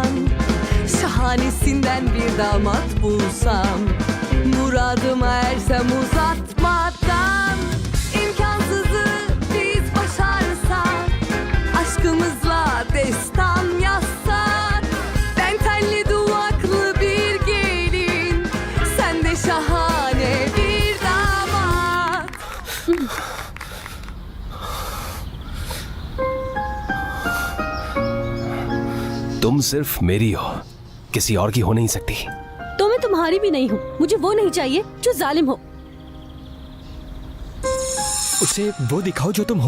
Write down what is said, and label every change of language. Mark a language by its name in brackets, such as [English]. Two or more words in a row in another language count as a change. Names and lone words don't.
[Turkish] Şahanesinden bir damat bulsam, muradıma ersem uzatmadan. İmkansızı biz başarsak, aşkımızla destan yazsak. Ben telli duvaklı bir gelin, sen de şahane bir damat. [Hindi] तुम सिर्फ मेरी हो, किसी और की हो नहीं सकती। तो मैं तुम्हारी भी नहीं हूँ। मुझे वो नहीं चाहिए जो जालिम हो। उसे वो दिखाओ जो तुम हो।